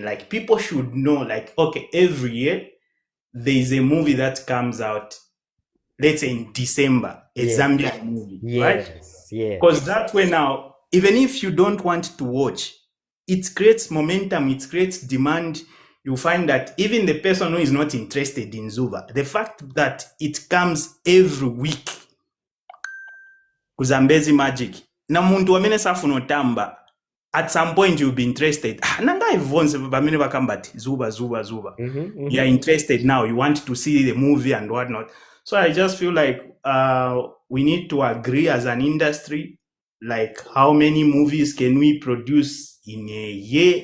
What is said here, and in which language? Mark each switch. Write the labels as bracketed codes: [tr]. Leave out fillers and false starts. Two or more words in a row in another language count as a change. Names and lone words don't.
[en] Like people should know, like, okay, every year there's a movie that comes out, let's say in December, a Zambian movie, right? Yeah. Because that way now, even if you don't want to watch, it creates momentum, it creates demand. You find that even the person who is not interested in Zuba, the fact that it comes every week, Kuzambezi Magic, [ny] na muntu wamene safuna otamba, [en] at some point you'll be interested. [ny] Nanga everyone's bamene bakambati Zuba. [en] You're interested now. You want to see the movie and whatnot. So I just feel like we need to agree as an industry, like how many movies can we produce in a year.